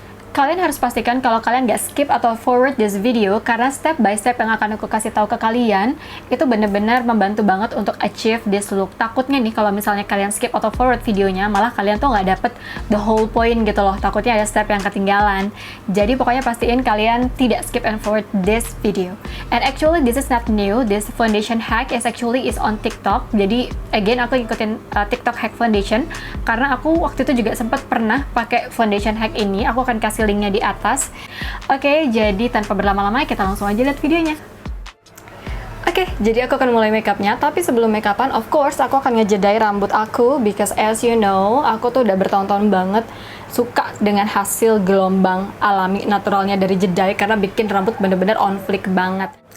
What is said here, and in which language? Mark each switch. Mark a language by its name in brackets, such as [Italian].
[Indonesian] Kalian harus pastikan kalau kalian nggak skip atau [English] forward this video, [Indonesian] karena step by step yang akan aku kasih tahu ke kalian itu bener-bener membantu banget untuk [English] achieve this look. [Indonesian] Takutnya nih kalau misalnya kalian skip atau forward videonya, malah kalian tuh nggak dapet [English] the whole point [Indonesian] gitu loh. Takutnya ada step yang ketinggalan. Jadi pokoknya pastiin kalian tidak [English] skip and forward this video. And actually this is not new. This foundation hack is on TikTok. [Indonesian] Jadi again aku ikutin TikTok hack foundation karena aku waktu itu juga sempat pernah pakai foundation hack ini. Aku akan kasih linknya di atas. Oke, jadi tanpa berlama-lama kita langsung aja lihat videonya. Oke, jadi aku akan mulai makeupnya, tapi sebelum makeupan, [English] of course [Indonesian] aku akan ngejedai rambut aku, [English] because as you know, [Indonesian] aku tuh udah bertahun-tahun banget suka dengan hasil gelombang alami naturalnya dari jedai, karena bikin rambut bener-bener [English] on flick [Indonesian] banget.